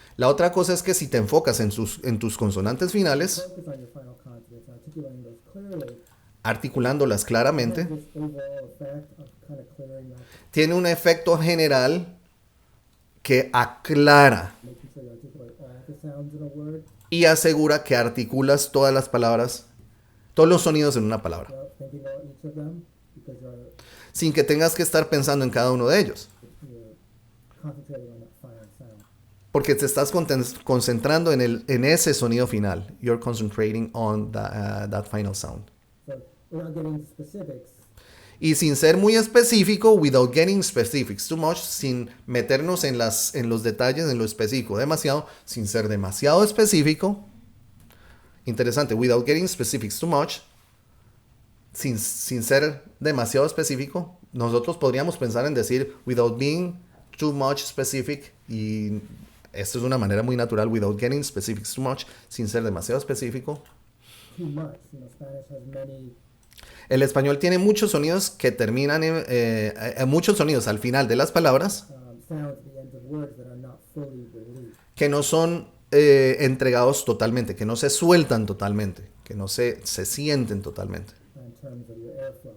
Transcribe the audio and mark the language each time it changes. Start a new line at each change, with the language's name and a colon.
Spanish: La otra cosa es que si te enfocas en tus consonantes finales,
English: focus on your final consonants and articulating those clearly,
Spanish: articulándolas claramente,
English: this overall effect of kind of clearing up,
Spanish: tiene un efecto general que aclara
English: making sure you articulate all the sounds in a word,
Spanish: y asegura que articulas todas las palabras, todos los sonidos en una palabra,
English: without thinking about each of them, because
Spanish: sin que tengas que estar pensando en cada uno de ellos,
English: you're concentrating on that final sound.
Spanish: porque te estás concentrando en ese sonido final.
English: You're concentrating on that final sound. So without getting into specifics,
Spanish: Y sin ser muy específico,
English: without getting specifics too much,
Spanish: sin meternos en los detalles, en lo específico demasiado, sin ser demasiado específico. Interesante,
English: without getting specifics too much,
Spanish: sin ser demasiado específico, nosotros podríamos pensar en decir
English: without being too much specific,
Spanish: y esto es una manera muy natural,
English: without getting specifics too much,
Spanish: sin ser demasiado específico.
English: too much. Spanish has many
Spanish: El español tiene muchos sonidos que terminan muchos sonidos al final de las palabras
English: sounds at the end of words that are not fully released.
Spanish: que no son entregados totalmente, que no se sueltan totalmente, que no se sienten totalmente.
English: In terms of your airflow.